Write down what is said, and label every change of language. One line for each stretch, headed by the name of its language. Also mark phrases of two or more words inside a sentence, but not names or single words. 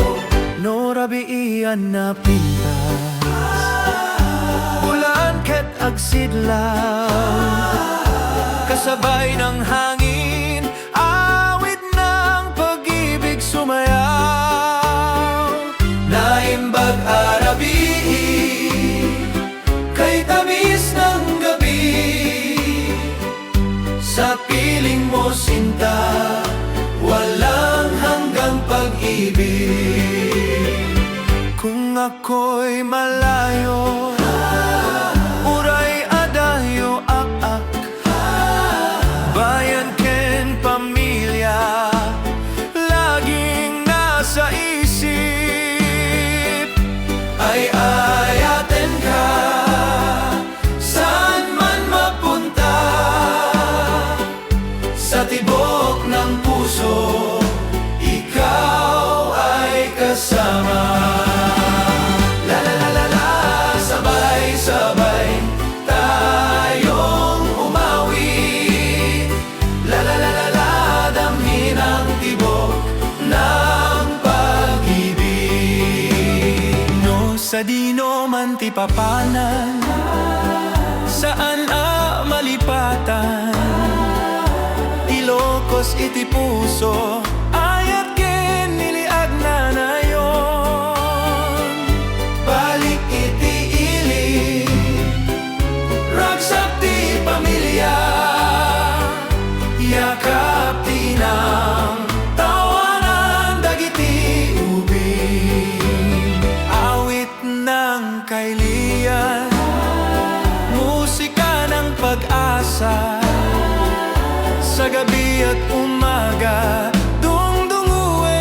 Iloko: Norabi iyan na pintas, bulangkit agsidlaw,
Filipino: kasabay ng hangin, awit ng pag-ibig sumayaw.
Iloko: Naimbag arabi,
Filipino: kay tamis ng gabi, sa piling mo sinta, walang hanggang pag-ibig. Kung ako'y malayo,
Iloko: uray adayo ak-ak, bayan ken pamilya,
Filipino: laging nasa isip.
Iloko: Ay ayaten ka,
Filipino: saan man mapunta, sa tibok ng puso, ikaw ay kasama. La la la la la, sabay-sabay tayong umawi. La la la la la, damhin ang tibok ng pag-ibig.
Iloko: No sa dino man ti papanan, saan malipatan, Ilocos iti puso, ayat ken niliag na yon. Balik iti ili, ragsak ti pamilya, yakap ti inang, tawanan dagiti ubing,
Filipino: awit ng kailian, musika ng pag-asa, sa gabi at umaga, dungdunguin